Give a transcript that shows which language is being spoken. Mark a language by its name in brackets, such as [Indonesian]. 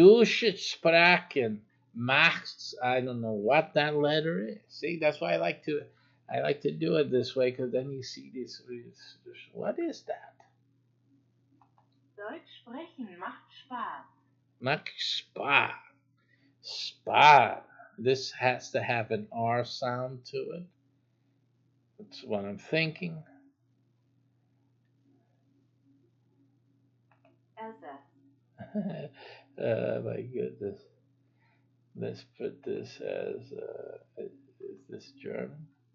[German] Durchsprachen macht's, [English] I don't know what that letter is. See, that's why I like to do it this way, because then you see this. What is that? [German] Deutsch sprechen macht Spaß. Macht Spaß. Spaß. [English] This has to have an R sound to it. That's what I'm thinking. My goodness. Let's put this as, is this German?